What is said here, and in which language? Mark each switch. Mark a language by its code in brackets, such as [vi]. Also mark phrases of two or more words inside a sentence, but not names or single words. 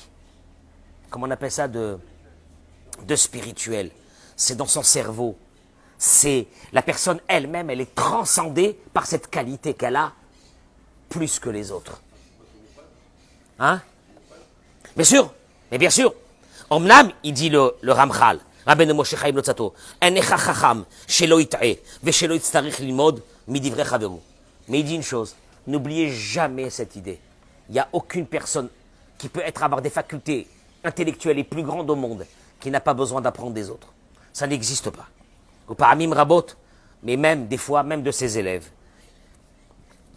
[fr] Comment on appelle ça? De spirituel. C'est dans son cerveau. C'est la personne elle-même, elle est transcendée par cette qualité qu'elle a plus que les autres. Hein? Bien sûr, mais bien sûr. Omnam, il dit le Ramchal, [he] Rabbeinu Moshe Chaim Luzzatto, אינך חכם שלא יטעה ושלא יצטרך ללמוד מדברי חברו. [fr] Mais il dit une chose, n'oubliez jamais cette idée. Il n'y a aucune personne qui peut avoir des facultés intellectuelles les plus grandes au monde qui n'a pas besoin d'apprendre des autres. Ça n'existe pas. [he] Ou פעמים רבות, [fr] mais même des fois, même de ses élèves.